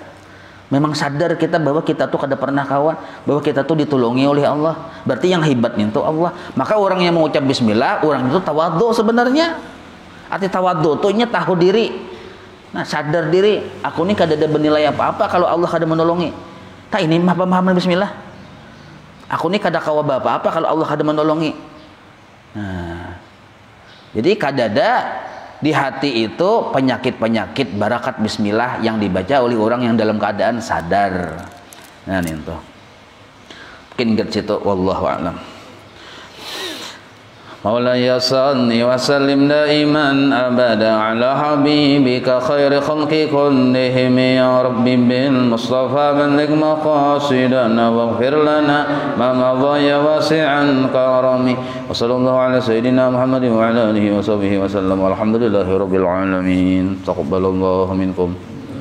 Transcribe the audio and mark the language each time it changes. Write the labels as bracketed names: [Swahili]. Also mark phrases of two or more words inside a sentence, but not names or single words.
[Banjar] Memang sadar kita bahwa kita tuh kada pernah kawan, bahwa kita tuh ditolongi oleh Allah. [Indonesian] Berarti yang hebat itu Allah. Maka orang yang mengucap bismillah, orang itu tawadhu sebenarnya. Arti tawadhu tuh tahu diri. [Banjar] Nah, sadar diri, aku ini kada ada bernilai apa-apa kalau Allah kada menolongi. Tak ini mah pemahaman bismillah. Aku ini kada kawa apa-apa kalau Allah kada menolongi. Nah, jadi kadada di hati itu penyakit-penyakit barakat bismillah yang dibaca oleh orang yang dalam keadaan sadar. [Indonesian] Nah, ini tuh. Mungkin ke situ [Arabic] والله أعلم. مولاي صل وسلم دائما أبدا على حبيبك خير الخلق كلهم يا رب بالمصطفى بلغ مقاصدنا واغفر لنا ما مضى يا واسع الكرم وصلى الله على سيدنا محمد وعلى آله وصحبه وسلم والحمد لله رب العالمين تقبل الله منكم.